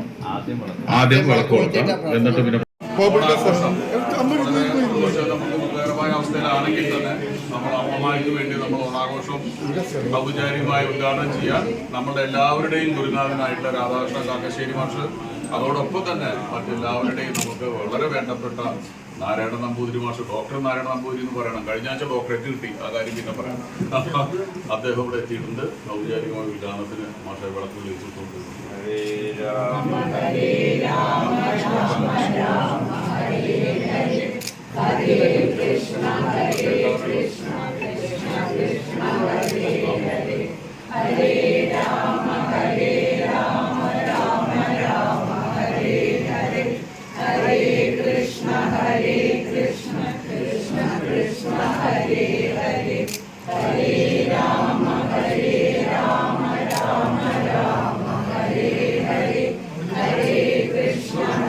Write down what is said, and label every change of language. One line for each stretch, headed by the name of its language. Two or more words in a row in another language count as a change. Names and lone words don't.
Malayalam: ആദ്യം വിളക്കൊളുത്താം, എന്നിട്ട് പിന്നെ ദുഃഖകരമായ അവസ്ഥയിലാണെങ്കിൽ തന്നെ നമ്മൾ അമ്മമാർക്ക് വേണ്ടി നമ്മൾ ഓണാഘോഷം ഔപചാരികമായി ഉദ്ഘാടനം ചെയ്യാൻ നമ്മുടെ എല്ലാവരുടെയും ഗുരുനാഥനായിട്ടുള്ള രാധാകൃഷ്ണ കാക്കശ്ശേരി മാഷ്, അതോടൊപ്പം തന്നെ മറ്റെല്ലാവരുടെയും നമുക്ക് വളരെ വേണ്ടപ്പെട്ട നാരായണ നമ്പൂതിരി മാഷ്, ഡോക്ടർ നാരായണ നമ്പൂതിരി എന്ന് പറയണം. കഴിഞ്ഞ ആഴ്ച ഡോക്ടറേറ്റ് കിട്ടി, ആ കാര്യം പിന്നെ പറയാം. അദ്ദേഹം ഇവിടെ എത്തിയിട്ടുണ്ട്. ഔപചാരികമായ ഉദ്ഘാടനത്തിന് മാഷെ വിളക്ക് വിളിച്ചിട്ടുണ്ട്. ഹരേ രാമ ഹരേ രാമ രാമ രാമ ഹരേ ഹരേ ഹരേ കൃഷ്ണ കൃഷ്ണ കൃഷ്ണ ഹരേ ഹരേ ഹരേ രാമ രാമ രാമ ഹരേ ഹരേ ഹരേ കൃഷ്ണ കൃഷ്ണ കൃഷ്ണ ഹരേ ഹരേ ഹരേ രാമ രാമ രാമ ഹരേ ഹരേ ഹരേ കൃഷ്ണ